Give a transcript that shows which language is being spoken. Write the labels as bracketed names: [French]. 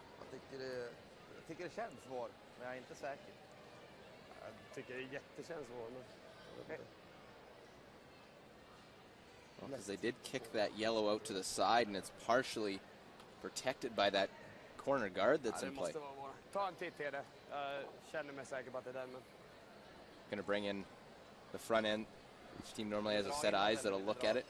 [Swedish] Jag tycker det känns svår, men jag är inte säker. Jag tycker det jättekänns svår, men okej. [English] Because they did kick that yellow out to the side, and it's partially protected by that corner guard that's in play. [Swedish] Ta en titt, Hede. Jag känner mig säker på att det är den. [English] Going to bring in the front end. Each team normally has a set of eyes that'll look at it.